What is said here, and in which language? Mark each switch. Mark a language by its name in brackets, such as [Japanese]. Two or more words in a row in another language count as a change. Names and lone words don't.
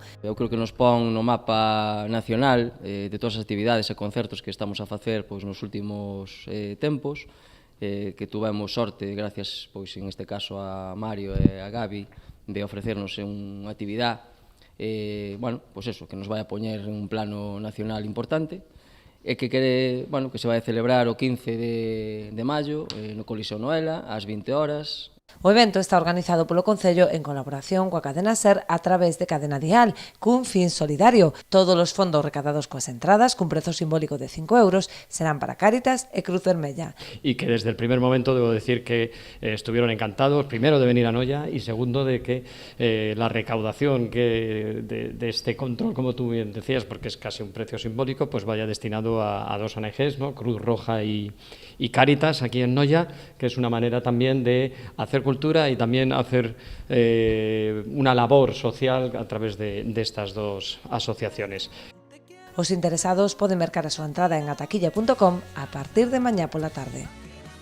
[Galician] Eu creo que nos pon no mapa nacional de todas as actividades e concertos que estamos a facer nos últimos tempos, que tuvemos sorte, gracias, en este caso, a Mario e a Gabi, de ofrecernos unha actividade que nos vai a poñer en un plano nacional importante e que se vai a celebrar o 15 de maio no Coliseo Noela ás 20 horas. O evento está organizado polo Concello en colaboración coa cadena SER a través de Cadena Dial, cun fin solidario. Todos os fondos recadados coas entradas, cun prezo simbólico de 5 euros, serán para Cáritas e Cruz Vermella. [Spanish] Y que desde el primer momento debo decir que estuvieron encantados, primero de venir a Noia y segundo de que la recaudación de este control, como tú bien decías, porque es casi un precio simbólico, pues vaya destinado a dos ONGs, ¿no? Cruz Roja y Cáritas aquí en Noia, que es una manera también de hacer cultura y también hacer una labor social a través de estas dos asociaciones. [Galician] Os interesados poden mercar a súa entrada en ataquilla.com a partir de mañá pola tarde.